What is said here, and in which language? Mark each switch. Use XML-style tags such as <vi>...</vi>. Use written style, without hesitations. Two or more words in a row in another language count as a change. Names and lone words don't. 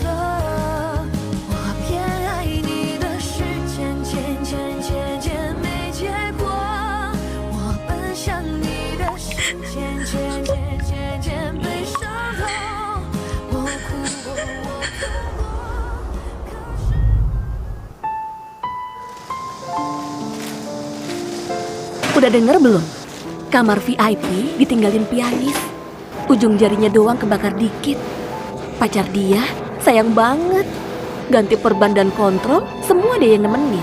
<zh>我偏爱你的时间渐渐渐渐没结果，我奔向你的时间渐渐渐渐被伤透，我哭过，我痛过，可是。</zh> <id>Udah denger belum? Kamar VIP ditinggalin pianis. Ujung jarinya doang kebakar dikit. Pacar dia sayang banget. Ganti perban dan kontrol, semua dia yang nemenin.</id>